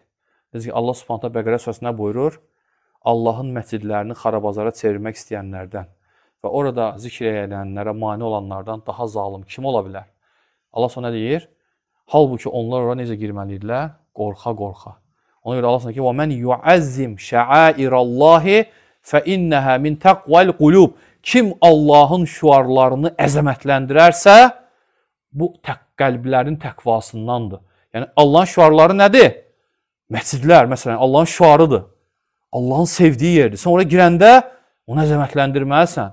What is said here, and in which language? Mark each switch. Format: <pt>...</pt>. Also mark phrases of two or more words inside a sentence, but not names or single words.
<az>Necə ki,</az> <ar>الله سبحانه وتعالى</ar> <az>Bəqərə surəsində buyurur, Allahın məscidlərini xarabazara çevirmək istəyənlərdən və orada zikr edənlərə mane olanlardan daha zalim kim ola bilər? Allah sonra deyir, halbuki onlar ora necə girməlidirlər? Qorxa-qorxa. Ona görə Allah sonra ki,</az> <ar>وَمَنْ يُعَزِّمْ شَعَائِرَ اللّٰهِ فَإِنَّهَا مِنْ تَقْوَى الْقُلُوبِ</ar> <az>Kim Allahın şüarlarını əzəmətləndirərsə, bu qəlblərin təqvasındandır. Yəni, Allahın şüarları nədir? Məscidlər, məsələn, Allahın şüarıdır. Allahın sevdiyi yerdir. Sən oraya girəndə onu əzəmətləndirməlisən.</az>